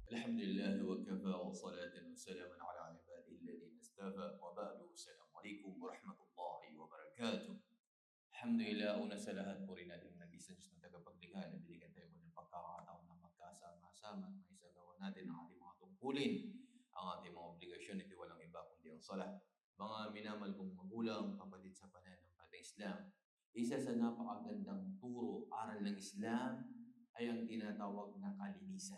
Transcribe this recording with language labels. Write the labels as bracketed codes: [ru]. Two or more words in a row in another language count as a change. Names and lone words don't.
[ar] الحمد لله وكفى وصلاة وسلاما على عباده الذين اصطفى وبعد السلام عليكم ورحمة الله وبركاته. [tl] Alhamdulillah, una sa lahat, puri natin ang nag-isa Diyos na tagapaglikha na binigyan tayo ng pagkakataon na magkasama-sama at maisagawa natin ang ating mga tungkulin, ang ating mga obligasyon, ito walang iba kundi ang salat. Mga minamahal kong magulang, kapatid sa pananampalatayang Islam, isa sa napakagandang turo, aral ng Islam ay ang tinatawag na kalinisan.